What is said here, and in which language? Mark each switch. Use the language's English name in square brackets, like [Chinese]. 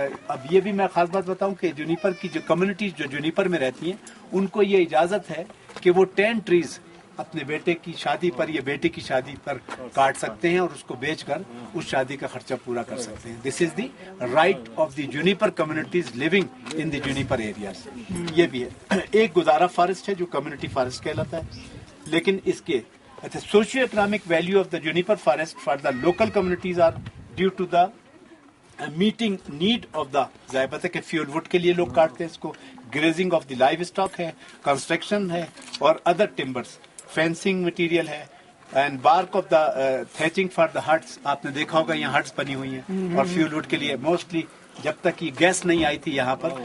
[Urdu] اب یہ بھی میں خاص بات بتاؤں کہ جونیپر کی جو کمیونٹیز جو جونیپر میں رہتی ہیں ان کو یہ اجازت ہے کہ وہ 10 ٹریز اپنے بیٹے کی شادی پر یا بیٹے کی شادی پر کاٹ سکتے ہیں اور اس کو بیچ کر اس شادی کا خرچہ پورا کر سکتے ہیں. [English] This is the right of the juniper communities living in the juniper areas. [Urdu] یہ بھی ہے. ایک گزارا فارسٹ ہے جو کمیونٹی فارسٹ کہلاتا ہے. لیکن اس کے [English] Socio economic value of the juniper forest for the local communities are due to the meeting need of the. [Urdu] ظاہر ہے کہ فیول وڈ کے لیے لوگ کاٹتے ہیں اس کو. [English] grazing of the livestock [Urdu] ہے, کنسٹرکشن ہے اور ادر ٹمبرس, فینسنگ مٹیریل ہے [English] And bark of the thatching for the huts. [Urdu] آپ نے دیکھا ہوگا یہاں ہٹس بنی ہوئی ہیں اور فیول وڈ کے لیے موسٹلی جب تک یہ گیس نہیں آئی تھی یہاں پر.